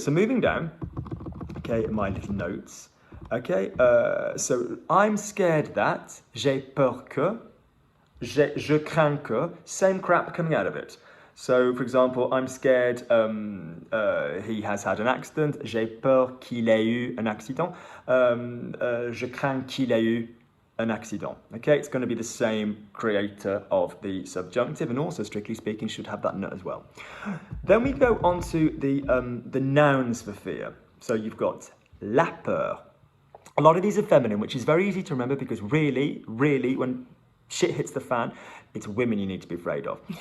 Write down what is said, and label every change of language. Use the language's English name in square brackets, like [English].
[English] So moving down, okay, my little notes. Okay, so I'm scared that, [French] j'ai peur que, je crains que, [English] same crap coming out of it. So, for example, I'm scared he has had an accident. [French] J'ai peur qu'il ait eu un accident. Je crains qu'il ait eu un accident. [English] Okay, it's going to be the same creator of the subjunctive, and also, strictly speaking, should have that ne as well. Then we go on to the nouns for fear. So you've got la peur. A lot of these are feminine, which is very easy to remember because really, when shit hits the fan, it's women you need to be afraid of.